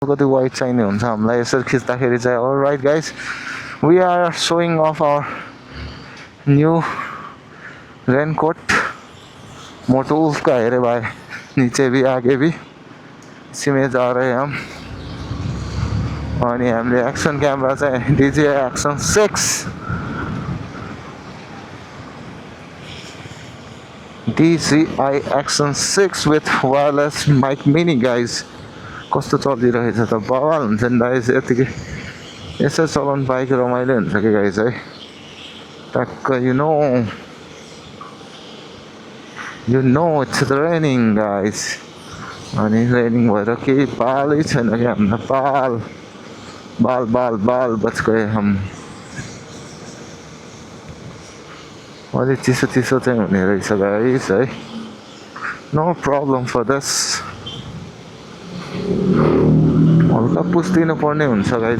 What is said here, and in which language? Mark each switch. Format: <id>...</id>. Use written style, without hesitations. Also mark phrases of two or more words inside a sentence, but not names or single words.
<ne>कति वाइड चाहिने हुन्छ हामीलाई यसरी खिच्दाखेरि चाहिँ.</ne> <en>alright guys, we are showing off our new raincoat.</en> <hi>मोटू उल्फ का है रे भाई, नीचे भी आगे भी. इसी में जा रहे हैं हम.</hi> <ne>अनि हामीले</ne> <en>action camera चाहिँ DJI Action 6 DJI Action 6 with wireless mic mini guys.</en> <ne>कस्तो चलिरहेछ त, बवाल हुन्छ नि गाइस. यतिकै यसो चलाउनु पाएकै रमाइलो हुन्छ कि गाइस है.</ne> <en>टक्क you know it's raining guys.</en> <ne>अनि रेनिङ भएर केही पालै छैन कि हामीलाई.</ne> <hi>बाल बच गए हम.</hi> <ne>अलि चिसो चाहिँ हुने रहेछ गाइस है.</ne> <en>no problem for this.</en> <ne>हल्का पुस्दिनु पर्ने हुन्छ गाइस.</ne>